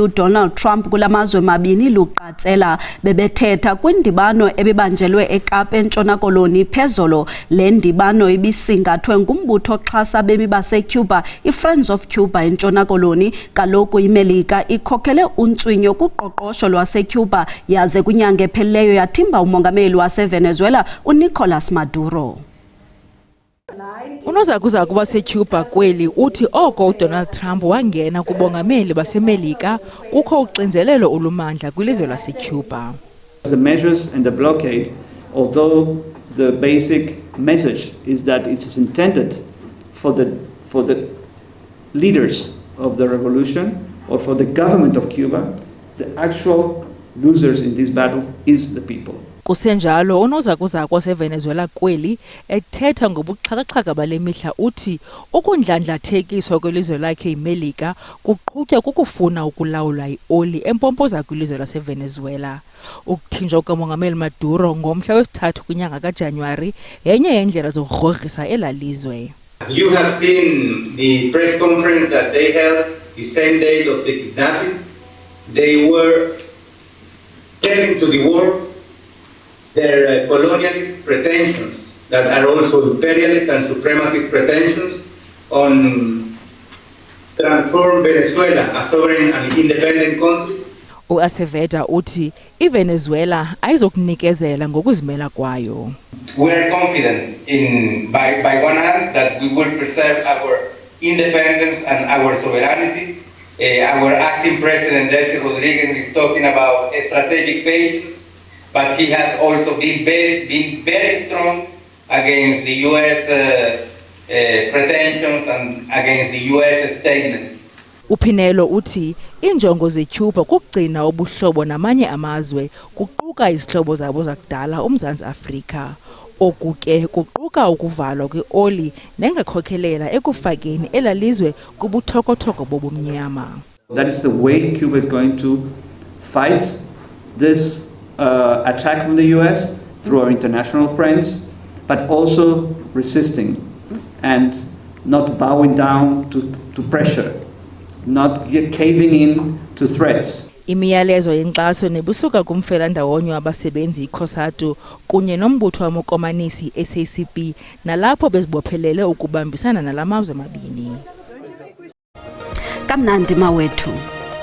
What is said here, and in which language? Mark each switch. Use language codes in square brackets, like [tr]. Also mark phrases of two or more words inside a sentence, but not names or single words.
[xh] uDonald Trump kulamazwe mabini luqatsela bebethetha kwindibano ebibanjelwe eKapa eNtshona Koloni phezolo le ndibano ibisingathwe ngumbutho oxhasa bemi baseCuba iFriends of Cuba eNtshona Koloni kaloku iMelika ikhokhele untswinyo kuqoqosho lwaseCuba yaze kwinyanga ephelileyo yathimba umongameli waseVenezuela Nicolas Maduro. Unozakuzaku baseCuba kweli uthi oko uDonald Trump wangena kubongameli baseMelika kukho uxinzelelo olumandla kwilizwe laseCuba. [en] The measures and the blockade, although the basic message is that it is intended for the leaders of the revolution or for the government of Cuba, the actual losers in this battle is the people. [xh] Kusenjalo unozakuzaku waseVenezuela kweli ethetha ngobuxhakaxhaka bale mihla uthi ukundlandlathekiswa kwelizwe lakhe iMelika kuqhutywa kukufuna ukulawula ioli empompoza kwilizwe laseVenezuela. Ukuthinjwa kukamongameli Maduro ngomhla wesithathu kwinyanga kaJanuwari yenye yeendlela zokurhogrisa elalizwe. [en] You have seen the press conference that they held the same day of the kidnapping. They were telling to the world their colonialist pretensions that are also imperialist and supremacist pretensions on transform Venezuela a sovereign and independent country. [xh] Uaseveda uthi iVenezuela ayizokunikezela ngokuzimela kwayo. [en] We are confident by one hand that we will preserve our independence and our sovereignty. Our acting president Delcy Rodriguez is talking about strategic patience, but he has also been very strong against the U.S. Pretensions and against the U.S. statements. [xh] Uphinelo uthi injongo zeCuba kugcina ubuhlobo namanye amazwe kuquka izihlobo zabo zakudala uMzantsi Afrika. Oku ke kuquka ukuvalwa kweoli nengakhokhelela ekufakeni elalizwe kubuthoko-thoko bobumnyama. [en] That is the way Cuba is going to fight this attack from the US through our international friends, but also resisting and not bowing down to pressure, not caving in to threats. [xh] Imiyalezo yenkxaso nebusuka kumfelandawonye wabasebenzi iCOSATU kunye nombutho wamokomanisi SACP nalapho bezibophelele ukubambisana nalamazwe mabini. Kamnandi mawethu.